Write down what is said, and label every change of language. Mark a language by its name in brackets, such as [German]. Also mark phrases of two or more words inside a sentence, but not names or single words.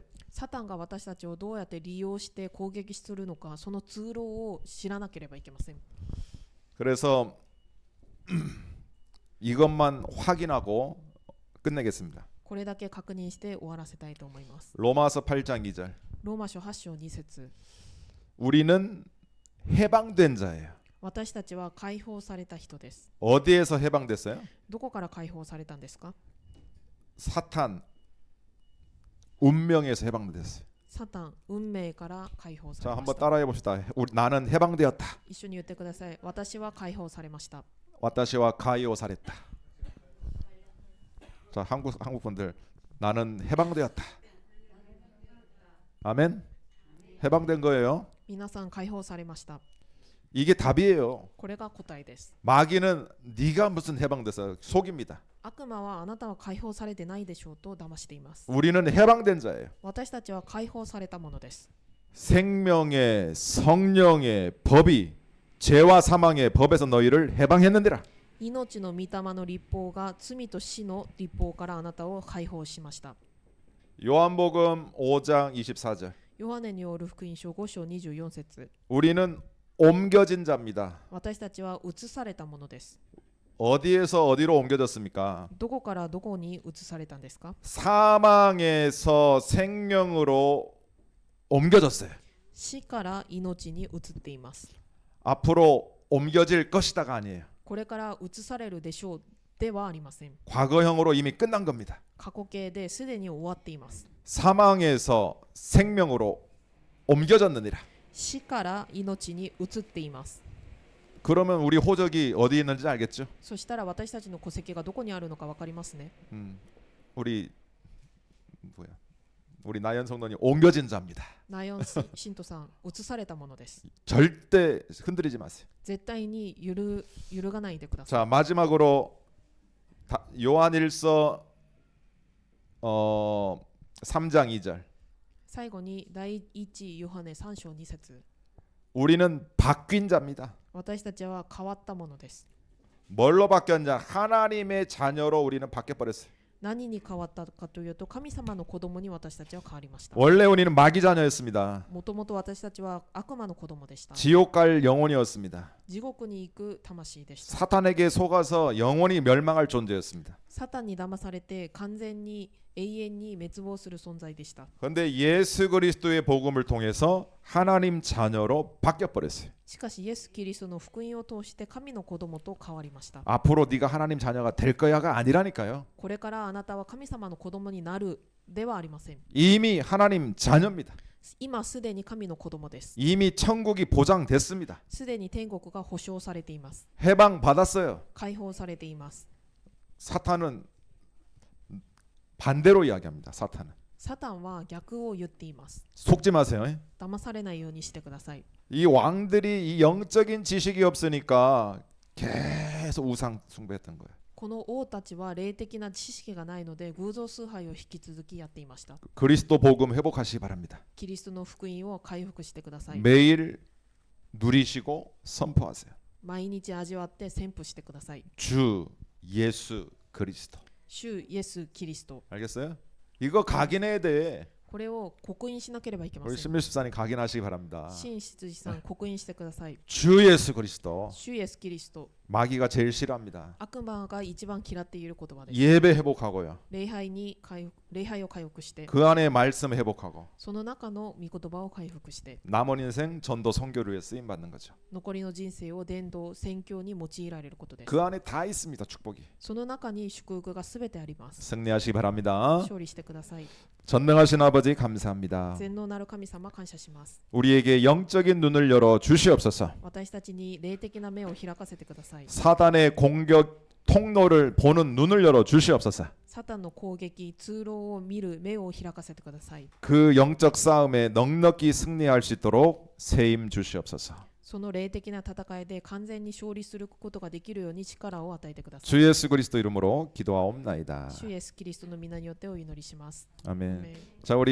[Japanese] サタンが私たちをどうやって利用して攻撃するのか、その通路を知らなければいけません。 [Korean] 그래서 이것만 확인하고 끝내겠습니다. [Japanese] これだけ確認して終わらせたいと思います。 [Korean] 로마서 8장 2절. [Japanese] ローマ書8章2節。 [Korean] 우리는 해방된 자예요. [Japanese] 私たちは解放された人です。 [Korean] 어디에서 해방됐어요? [Japanese] どこから解放されたんですか。 [Korean] 사탄 운명에서 해방됐어요. [Japanese] サタン、運命から解放さ [Korean] 자, [Japanese] れま [Korean] 한번 [Japanese] した。 [Korean] 따라해 봅시다. 나는 해방되었다. [Japanese] 一緒に言ってください。私は解放されました。私は 解放 された. [Korean] 자, 한국 분들 나는 해방되었다. 아멘. 해방된 거예요. [Japanese] 皆さん解放されました。 [Korean] 이게 답이에요. [Japanese] これが答えです。 [Korean] 마귀는 네가 무슨 해방돼서 속입니다. [Japanese] 悪魔はあなたは解放されてないでしょうと騙しています。 [Korean] 우리는 해방된 자예요. [Japanese] 私たちは解放されたものです。 [Korean] 생명의 성령의 법이 죄와 사망의 법에서 너희를 해방했느니라. [Japanese] 命の御霊の律法が罪と死の律法からあなたを解放しました。 [Korean] 요한복음 5장 24절. [Japanese] ヨハネによる福音書5章24節。 [Korean] 우리는 옮겨진 자입니다. [Japanese] 私たちは移されたものです。 [Korean] 어디에서 어디로 옮겨졌습니까? [Japanese] どこからどこに移されたんですか。 [Korean] 사망에서 생명으로 옮겨졌어요. [Japanese] 死から命に移っています。 [Korean] 앞으로 옮겨질 것이다가 아니에요. [Japanese] これから移されるでしょうではありません。 [Korean] 과거형으로 이미 끝난 겁니다. [Japanese] 過去形ですでに終わっています。 [Korean] 사망에서 생명으로 옮겨졌느니라. [Japanese] 死から命に移っています。 [Korean] 그러면 우리 호적이 어디 있는지 알겠죠? [Japanese] そしたら私たちの戸籍がどこにあるのか分かりますね。 [Korean] 우리 나연 성도님 옮겨진 자입니다. [Japanese] ナヨン信徒さん、移されたものです。 [Korean] 절대 흔들리지 마세요. [Japanese] 絶対に揺るがないでください。 [Korean] 자, 마지막으로 요한일서 3장 2절. [Japanese] 最後に第一ヨハネ3章2節。 [Korean] 우리는 바뀐 자입니다. [Japanese] 私たちは変わったものです。 [Korean] 뭘로 바뀌었냐? 하나님의 자녀로 우리는 바뀌어 버렸어요. [Japanese] 何に変わったかというと、神様の子供に私たちは変わりました。 [Korean] 원래 우리는 마귀 자녀였습니다. [Japanese] もともと私たちは悪魔の子供でした。 [Korean] 지옥 갈 영혼이었습니다. [Japanese] 地獄に行く魂でした。 [Korean] 사탄에게 속아서 영원히 멸망할 존재였습니다. [Japanese] サタンに騙されて完全に永遠に滅亡する存在でした。 [Korean] 그런데 예수 그리스도의 복음을 통해서 하나님 자녀로 바뀌어 버렸어요. [Japanese] しかしイエス・キリストの福音を通して神の子供と変わりました。 [Korean] 앞으로 네가 하나님 자녀가 될 거야가 아니라니까요. [Japanese] これからあなたは神様の子供になるではありません。 [Korean] 이미 하나님 자녀입니다. [Japanese] 今すでに神の子供です。 [Korean] 이미 천국이 보장됐습니다. [Japanese] すでに天国が保証されています。 [Korean] 해방 받았어요. [Japanese] 解放されています。 [Korean] 사탄은 반대로 이야기합니다. 사탄은. [Japanese] サタンは逆を言っています。 [Korean] 속지 마세요. [Japanese] 騙されないようにしてください。 [Korean] 이 왕들이 이 영적인 지식이 없으니까 계속 우상 숭배했던 거예요. [Japanese] この王たちは霊的な知識がないので偶像崇拝を引き続きやっていました。 [Korean] 그리스도 복음 회복하시기 바랍니다. [Japanese] キリストの福音を回復してください。 [Korean] 매일 누리시고 선포하세요. [Japanese] 毎日味わって宣布してください。 [Korean] 주 예수 그리스도. [Japanese] 主イエス・キリスト。 [Korean] 알겠어요? 이거 각인해야 돼. [Japanese] これを刻印しなければいけま [Korean] 우리 [Japanese] せん。 [Korean] 신밀십사님 각인하시기 바랍니다. [Japanese] 新執事さん、刻印してください。 [Korean] 주 예수 그리스도. [Japanese] 主イエス・キリスト。 [Korean] 마귀가 제일 싫어합니다. [Japanese] 悪魔が一番嫌っている言葉です。 [Korean] 예배 회복하고요. [Japanese] 礼拝を回復して、 [Korean] 그 안에 말씀 회복하고 [Japanese] その中の御言葉を回復して、 [Korean] 남은 인생 전도 선교를 위해 쓰임 받는 거죠. [Japanese] 残りの人生を伝道、宣教に用いられることです。 [Korean] 그 안에 다 있습니다. 축복이. [Japanese] その中に祝福がすべてあります。 [Korean] 승리하시기 바랍니다. [Japanese] 勝利してください。 [Korean] 전능하신 아버지 감사합니다. [Japanese] 全能なる神様感謝します。 [Korean] 우리에게 영적인 눈을 열어 주시옵소서. [Japanese] 私たちに霊的な目を開かせてください。 [Korean] 사단의 공격 통로를 보는 눈을 열어 주시옵소서. [Japanese] サタンの攻撃、通路を見る目を開かせてください。 [Korean] 그 영적 싸움에 넉넉히 승리할 수 있도록 세임 주시옵소서. [Japanese] その霊的な戦いで完全に勝利することができるように力を与えてください。 [Korean] 주 예수 그리스도 이름으로 기도하옵나이다. [Japanese] 主イエスキリストの皆によってお祈りします。 [Korean] 아멘. [Japanese] アーメン。 [Korean] 자, 우리